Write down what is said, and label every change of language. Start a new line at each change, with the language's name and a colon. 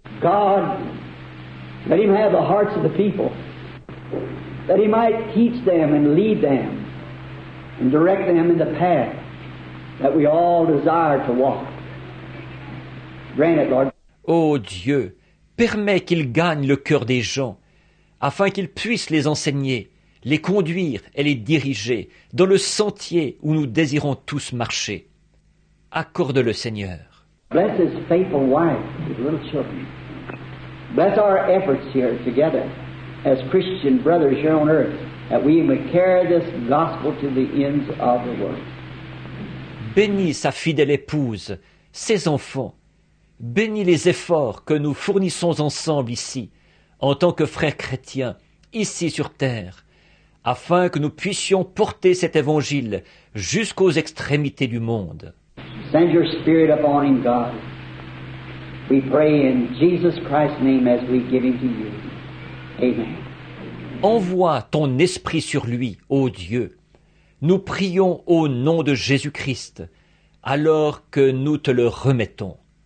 English: God, let him have the hearts of the people, that he might teach them and lead them and direct them in the path that we all desire to walk. Grant it, Lord.
French: Ô Dieu, permets qu'il gagne le cœur des gens, afin qu'ils puissent les enseigner, les conduire et les diriger dans le sentier où nous désirons tous marcher. Accorde-le, Seigneur.
English: Bless his faithful wife, his little children. Bless our efforts here together as Christian brothers here on earth, that we may carry this gospel to the ends of the world.
French: Bénis sa fidèle épouse, ses enfants. Bénis les efforts que nous fournissons ensemble ici, en tant que frères chrétiens, ici sur terre, afin que nous puissions porter cet évangile jusqu'aux extrémités du monde.
English: Send your Spirit upon him, God. We pray in Jesus Christ's name as we give him to you. Amen.
French: Envoie ton esprit sur lui, ô Dieu. Nous prions au nom de Jésus-Christ, alors que nous te le remettons.